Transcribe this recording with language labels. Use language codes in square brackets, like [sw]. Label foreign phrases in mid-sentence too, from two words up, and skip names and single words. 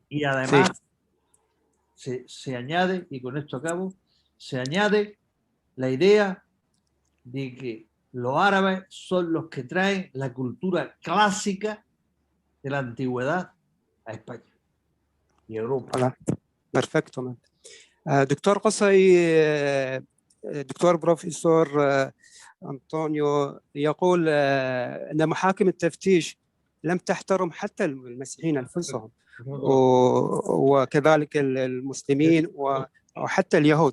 [es] Y además se añade, y con esto acabo, se añade la idea de que los árabes son los que traen la cultura clásica de la antigüedad a España y Europa. Vale. Perfectamente. [ar] دكتور قصي، دكتور بروفيسور أنطونيو يقول أن محاكم التفتيش لم تحترم حتى المسيحيين أنفسهم وكذلك المسلمين وحتى اليهود.